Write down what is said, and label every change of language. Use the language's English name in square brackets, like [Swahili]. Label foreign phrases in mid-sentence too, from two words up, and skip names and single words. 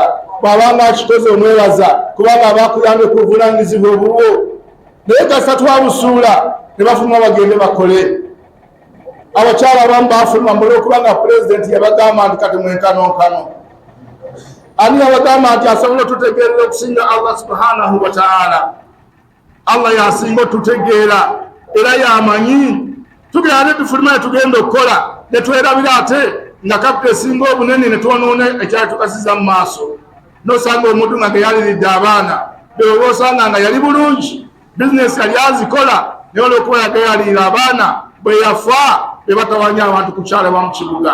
[Ganda] bw'abanga akikoze omwebaza, kubanga abakuyambye ku buvunaanyizibwa obubwo. naye kasita twabusuula ne bafuluma bagende bakole. abakyala abamu bafuluma olw'okubanga pulezidenti yabagamba nti kati mwenkanonkano. ani yabagamba nti asobola otutegeerera okusinga Allah [Arabic] سبحانه وتعالى? [Ganda] Allah yasinga otutegeera era yamanyi. tugenda ne tufuluma ne tugenda okukola ne twerabira ate nga kapita esinga obunene ne twonoona ekyali tukasiza mu maaso. n'osanga omuntu nga geyaliridde abaana beoba osanga nga yali bulungi, bizinesi yali azikola, naye olw'okuba yagayalirira abaana bwe yafa be batawanya abantu ku kyalo ba mu kibuga.